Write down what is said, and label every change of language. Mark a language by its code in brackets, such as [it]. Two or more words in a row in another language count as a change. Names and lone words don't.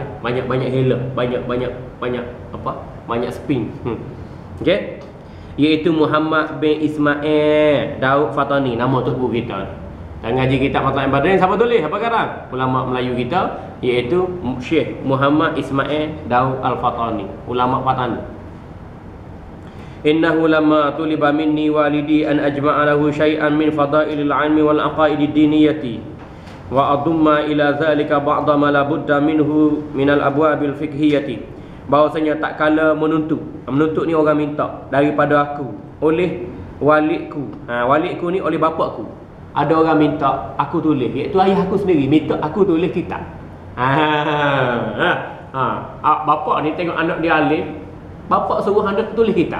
[ms] Banyak hila, banyak apa? Banyak spin. Okey. Iaitu Muhammad bin Ismail Daud Fatani, nama tu buku kita. Dan ngaji kitab Matlaib Badrin siapa tulis? Apa sekarang? Ulama Melayu kita, iaitu Syekh Muhammad Ismail Daud Al-Fatani, ulama Fatani. [ar] إنه لما طلب مني والدي أن أجمع له شيئا من فضائل العلم والعقائد الدينية وأضم إلى ذلك بعد ما لا بد منه من الأبواب الفقهية. [ms] Bahawasanya tak kala menuntut ni orang minta daripada aku oleh walikku. Walikku ni oleh bapakku. Ada orang minta aku tulis, iaitu ayah aku sendiri minta aku tulis kitab. Bapak ni tengok anak dia alim, bapak suruh anak tulis kitab.